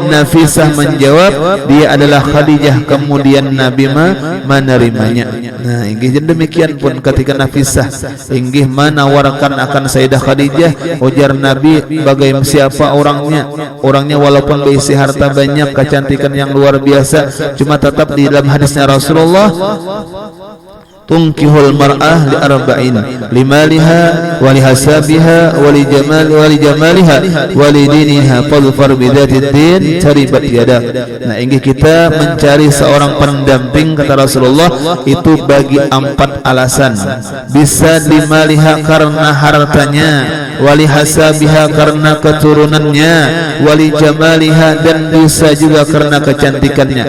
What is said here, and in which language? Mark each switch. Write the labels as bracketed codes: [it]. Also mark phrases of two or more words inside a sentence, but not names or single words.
[id] Nafisah menjawab, "Dia adalah Khadijah." Kemudian Nabi menerimanya. Nah, inggih demikian pun ketika Nafisah inggih menawarkan akan Sayyidah Khadijah, ujar Nabi, "Bagaimana siapa orangnya?" Orangnya walaupun berisi harta banyak, kecantikan yang luar biasa, cuma tetap di dalam hadisnya Rasulullah, [ar] "تنكح المرأة لأربع لمالها ولحسبها ولجمالها ولدينها فاظفر بذات الدين تربت يداك." [id] Nah, inggih kita mencari seorang pendamping kata Rasulullah itu bagi 4 alasan. Bisa limaliha karena hartanya, [ar] ولحسبها [id] karena keturunannya, [ar] ولجمالها [id] dan bisa juga karena kecantikannya.